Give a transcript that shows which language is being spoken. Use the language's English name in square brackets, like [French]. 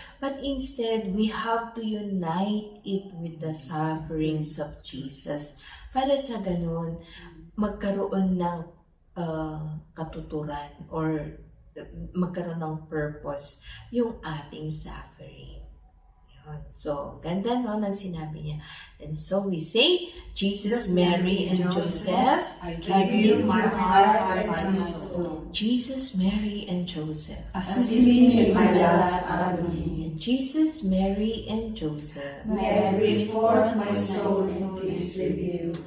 [English] But instead, we have to unite it with the sufferings of Jesus. [Filipino] Para sa ganun, magkaroon ng katuturan or magkaroon ng purpose yung ating suffering. Yun. So, ganda no ng sinabi niya. [English] And so we say, Jesus, Mary, and Joseph, I give you my heart and my soul. Jesus, Mary, and Joseph. Assist me in my last agony. And Jesus, Mary, and Joseph. May I bring forth my soul in peace with you.